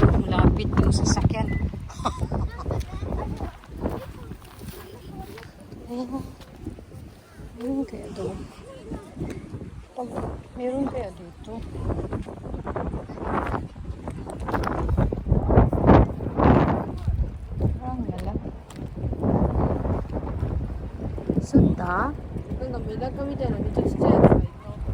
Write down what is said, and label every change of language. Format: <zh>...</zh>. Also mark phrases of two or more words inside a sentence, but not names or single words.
<tl>Malapit yung sasakyan. Meron kaya doon? Meron kaya dito? Wala. Santa?</tl> <ja>なんかメダカみたいなめっちゃちっちゃいやつがいた。</ja>